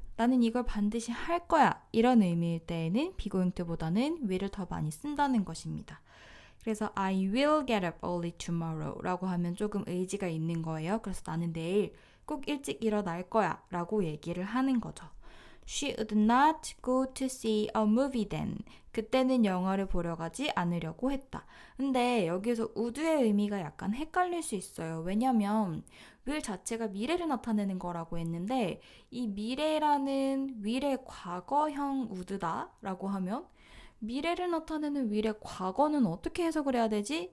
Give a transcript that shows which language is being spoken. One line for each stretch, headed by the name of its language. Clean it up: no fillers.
Korean: 나는 이걸 반드시 할 거야. 이런 의미일 때에는 비고잉트보다는 will을 더 많이 쓴다는 것입니다. 그래서
English: I will get up early tomorrow
Korean: 라고 하면 조금 의지가 있는 거예요. 그래서 나는 내일 꼭 일찍 일어날 거야 라고 얘기를 하는 거죠.
English: She would not go to see a movie then.
Korean: 그때는 영화를 보러 가지 않으려고 했다. 근데 여기에서 would의 의미가 약간 헷갈릴 수 있어요. 왜냐면 will 자체가 미래를 나타내는 거라고 했는데 이 미래라는 will의 과거형 would다 라고 하면 미래를 나타내는 will의 과거는 어떻게 해석을 해야 되지?